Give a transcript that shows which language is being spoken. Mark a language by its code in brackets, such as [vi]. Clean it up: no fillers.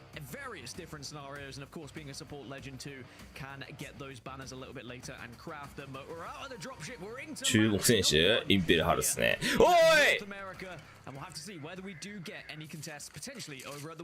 [en] Various different scenarios, and of course, being a support legend too, can get those banners a little bit later and craft them. But we're out of the dropship. We're into [ja] 中国選手インペルハルですね。おい。 [en] And we'll have to see whether we do get any contests potentially over at the